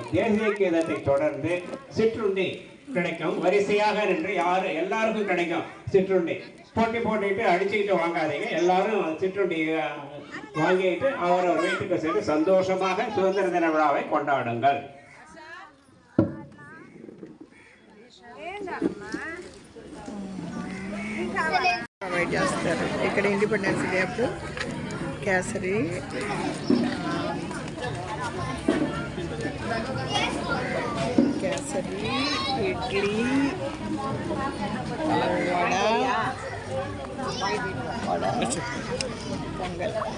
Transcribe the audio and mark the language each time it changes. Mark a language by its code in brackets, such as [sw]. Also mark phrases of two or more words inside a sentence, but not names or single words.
[ta] தேசிய கீதத்தை தொடர்ந்து சிற்றுண்டி கிடைக்கும். வரிசையாக நின்று எல்லாருக்கும் கிடைக்கும் சிற்றுண்டி. போட்டிட்டு அடிச்சுக்கிட்டு வாங்காதீங்க. எல்லாரும் சிற்றுண்டி வாங்கிட்டு அவரவர் வீட்டுக்கு சென்று சந்தோஷமாக சுதந்திர தின விழாவை கொண்டாடுங்கள். [te] ప్రొవైడ్ చేస్తారు. ఇక్కడ ఇండిపెండెన్స్ డే అప్పుడు కేసరి, ఇడ్లీ, వడ, పొంగల్.